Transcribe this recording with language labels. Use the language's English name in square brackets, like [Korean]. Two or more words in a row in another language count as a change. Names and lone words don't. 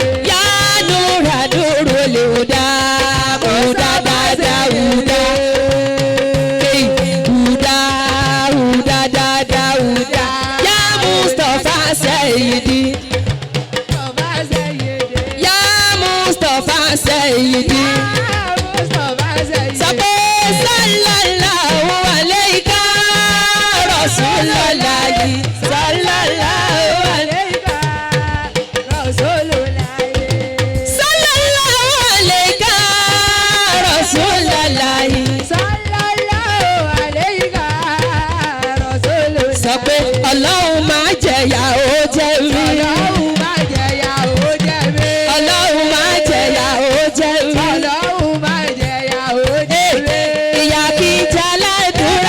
[Arabic] يا نور نور الهدى. Huda da da Huda. Hey, Huda Huda da da Huda. يا مصطفى سيدي. مصطفى سيدي. يا مصطفى سيدي. يا مصطفى سيدي. [Yoruba] Sọ pé [Arabic] صلى الله عليك رسول الله. صلى الله عليك. صلى الله عليك رسول الله. [Yoruba] Sọ pé Ọlọ́run máa jẹ̀yà ó jẹ́ rí. Ọlọ́run máa jẹ̀yà ó jẹ́ rí. Ìyà kì í jẹ́ aládùúrà.